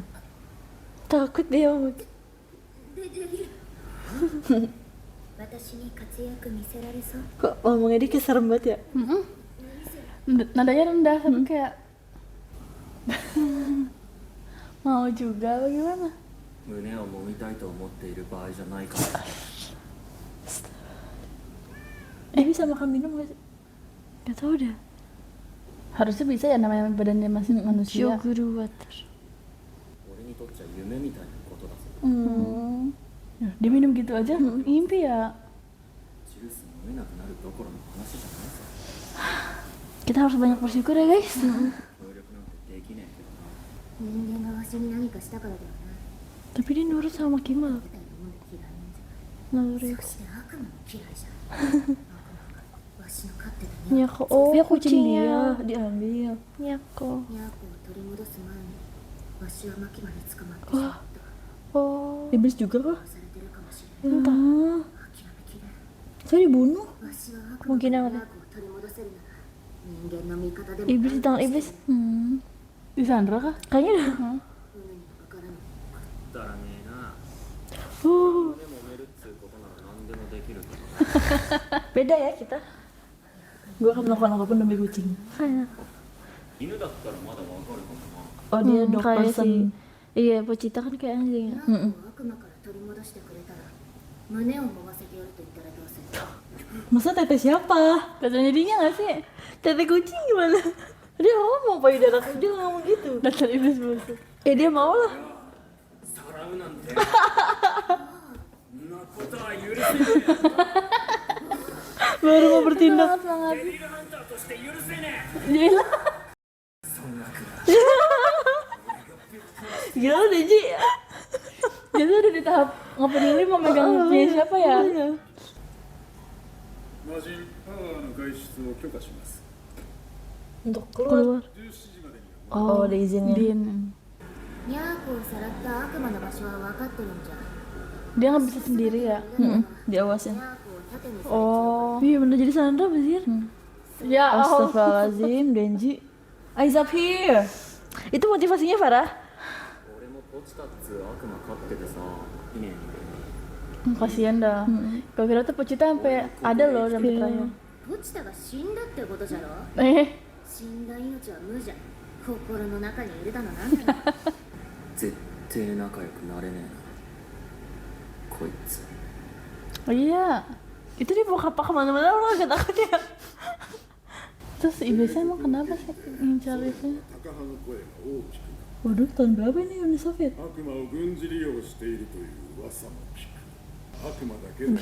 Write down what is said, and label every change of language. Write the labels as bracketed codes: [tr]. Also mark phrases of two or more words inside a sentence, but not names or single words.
[id] Takut dia. Kok ngomongnya dia kayak serem banget ya? Nadanya rendah tapi kayak mau juga bagaimana? [ja] 胸を揉みたいと思っている場合じゃないから [id] Dia bisa makan minum gak sih? Gak tau dah. Harusnya bisa ya, namanya badannya masih manusia. Shoguru water. [ja] 俺にとっちゃ夢みたいなことだぞ [id] Ya, dia minum gitu aja, mimpi ya. [ja] ジュース飲めなくなるどころの話じゃないさ [id] Kita harus banyak bersyukur ya guys. [ja] 協力なんてできねえけどな人間がわしに何かしたからではない [id] Tapi dia nurut sama Kima. [ja] みたいなもんで嫌いなんじゃない [id] Nurut. [ja] そして悪魔も嫌いじゃない悪魔がわしの飼ってたニャ [id] Nyako. Oh, Dia kucing kucingnya. dia diambil. Nyako. [ja] ーコを取り戻す前にわしはマキマに捕まってしまった [id] Oh. Iblis juga kah? [ja] 殺されてるかもしれない [id] Entah. [ja] 諦めきれん [id] Saya dibunuh. [ja] わしは悪魔 [id] Mungkin [ja] から [id] yang [ja] ニャーコを取り戻せるなら人間の味方でも [id] Iblis di tangan iblis. Di Sandra kah? Kayaknya dah. [ja] 船にもわからないくだらねえな [id] Uh. [ja] 胸揉めるっつうことなら何でもできるけど [id] Beda ya kita. Gue akan melakukan apapun demi kucing. Kayaknya. [ja] 犬だったらまだわかるかもな [id] Oh dia dog kayak person. Iya, Pochita kan kayak anjing ya. [ja] ニャーコを悪魔から取り戻してくれたら胸を揉ませてやると言ったらどうする [id] Masa tete siapa? Katanya dia nggak sih? Tete kucing gimana? Dia ngomong payudara dia nggak ngomong gitu. Dasar iblis busuk. Ya dia mau lah. [ja] さらうなんてそんなことは許せね [id] Baru mau bertindak. Semangat. [ja] えデビルハンターとして許せね [id] Gila. [ja] えそんなくらい [id] Gila lu Denji. Dia tuh udah di tahap nggak peduli mau megang punya siapa ya. Iya. [ja] 魔人パワーの外出を許可します [id] Untuk keluar. [ja] 17 時までに [id] Oh, ada izinnya. Din. [ja] ニャーコをさらった悪魔の場所は分かってるんじゃ [id] Dia nggak bisa sendiri ya. Diawasin. [ja] ニャーコを盾にさ [id] Oh. Iya bener jadi Sandra Basir. Ya Allah. Astagfirullahaladzim, Denji. [en] Eyes up here. [id] Itu motivasinya Farah. [ja] 俺もポチタっつう悪魔飼っててさいねえ [id] Kasian dah. Gue kira tuh Pochita sampai ada loh sampai terakhir. [ja] ポチタが死んだってことじゃろ 死んだ命は無じゃ心の中にいるだのなんだろ絶対仲良くなれねえなこいつ [id] Oh iya. Itu dia bawa kapak kemana-mana orang agak takut ya. Terus iblisnya emang kenapa sih ngincar itu? [ja] タカ派の声が大きく [id] Waduh, tahun berapa ini Uni Soviet? [ja] 悪魔を軍事利用しているという噂も聞く悪魔だけでは